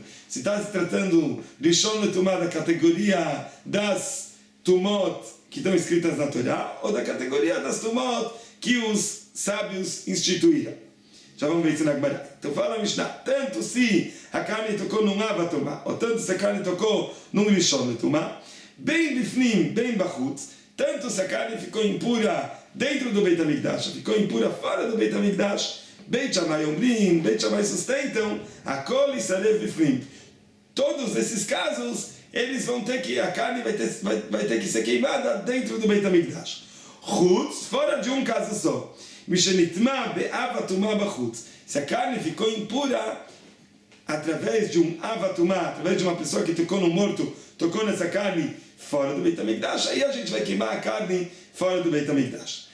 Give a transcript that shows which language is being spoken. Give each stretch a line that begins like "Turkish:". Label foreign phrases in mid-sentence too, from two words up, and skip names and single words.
Portuguese: Se está se tratando
Hebrew: ראשון לטומאה
Portuguese: da categoria das tumot que estão escritas na Torá, ou da categoria das tumot que os sábios instituíram. Já vamos ver isso na Gemara. Então fala a Mishnah, tanto se a carne tocou num avatumah, ou tanto se a carne tocou num
Hebrew: ראשון לטומאה, בין בפנים בין בחוץ,
Portuguese: tanto se a carne ficou impura dentro do Beit HaMikdash, ficou impura fora do Beit HaMikdash,
Hebrew: בית שמאי אומרים,
Portuguese: Beit Shammai sustentam,
Hebrew: הכל ישרף בפנים.
Portuguese: Todos esses casos, eles vão ter que, a carne vai ter que ser queimada dentro do Beit HaMikdash. Chutz, fora de um caso só.
Hebrew: משנטמא באב הטומאה בחוץ.
Portuguese: Se a carne ficou impura através de um avatumah, através de uma pessoa que tocou no morto, tocou nessa carne fora do Beit HaMikdash, aí a gente vai queimar a carne fora do Beit HaMikdash.